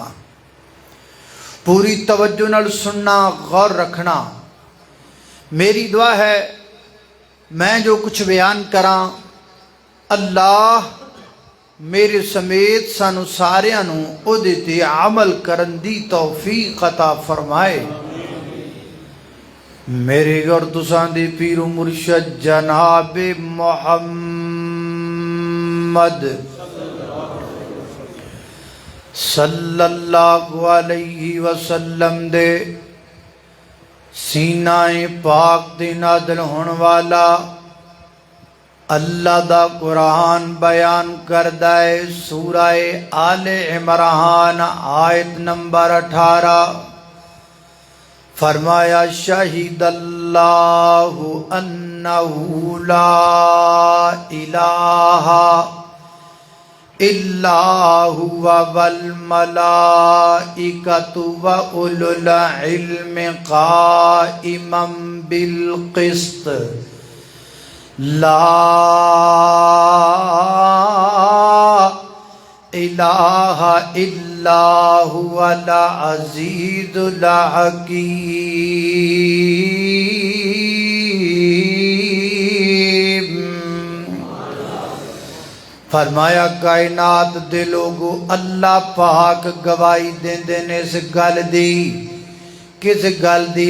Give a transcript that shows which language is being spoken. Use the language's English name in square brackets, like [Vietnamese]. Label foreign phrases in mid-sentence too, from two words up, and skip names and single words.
[Punjabi] پوری توجہ نال سننا، غور رکھنا۔ میری دعا ہے میں جو کچھ بیان کراں اللہ میرے سمیت سانو ساریاں نوں او دے تے عمل کرن دی توفیق عطا فرمائے۔ میرے اور تساں دے پیر و مرشد جناب محمد [Arabic] صلی اللہ علیہ وسلم [Punjabi] دے سینہ پاک دے نازل ہون والا اللہ دا قرآن بیان کردہ ہے۔ سورہ آل عمران آیت نمبر 18 [Arabic] فرمایا شہید اللہ انہ لا الہ الا هو والملائکۃ واولو العلم قائما بالقسط لا الہ الا هو العزیز الحکیم۔ [Punjabi] فرمایا کائنات دے لوگو اللہ پاک گواہی دیندے نے اس گل دی، کس گل دی؟